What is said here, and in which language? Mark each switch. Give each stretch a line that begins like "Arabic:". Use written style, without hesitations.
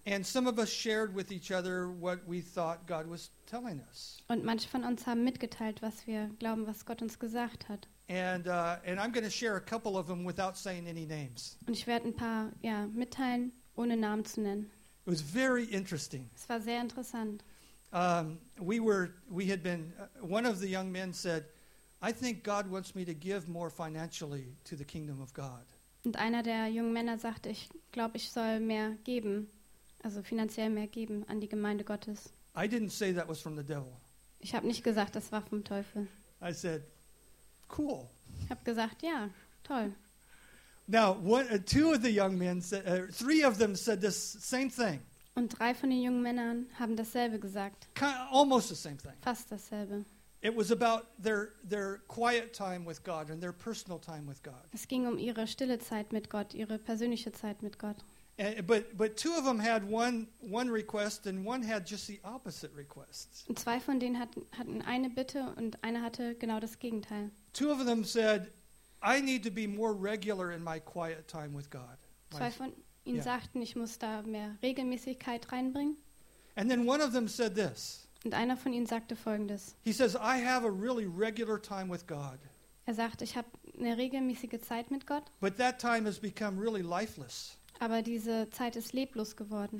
English: And some of us shared with each other what we thought God was telling us.
German: Und manche von uns haben mitgeteilt, was wir glauben, was Gott uns gesagt hat.
English: And I'm going to share a couple of them without saying any names.
German: Und ich werde ein paar ja mitteilen, ohne Namen zu nennen.
English: It was very interesting.
German: Es war sehr interessant.
English: One of the young men said, I think God wants me to give more financially to the kingdom of God.
German: Und einer der jungen Männer sagte, ich glaube, ich soll mehr geben, also finanziell mehr geben an die Gemeinde Gottes.
English: I didn't say that was from the devil.
German: Ich habe nicht gesagt, das war vom Teufel.
English: I said, cool.
German: Ich habe gesagt, ja, toll.
English: Now, two of the young men said, three of them said this same thing.
German: Und drei von den jungen Männern haben dasselbe gesagt.
English: Almost the same thing.
German: Fast dasselbe.
English: It was about their quiet time with God and their personal time with God.
German: Es ging um ihre stille Zeit mit Gott, ihre persönliche Zeit mit Gott.
English: But two of them had one request and one had just the opposite request.
German: Und zwei von denen hatten eine Bitte und einer hatte genau das Gegenteil.
English: Two of them said, I need to be more regular in my quiet time with God.
German: Zwei von ihnen sagten, ich muss da mehr Regelmäßigkeit reinbringen.
English: And then one of them said this.
German: Und einer von ihnen sagte Folgendes.
English: He says, I have a really regular time with God.
German: Er sagt, ich habe eine regelmäßige Zeit mit Gott.
English: But that time has become really lifeless.
German: Aber diese Zeit ist leblos geworden.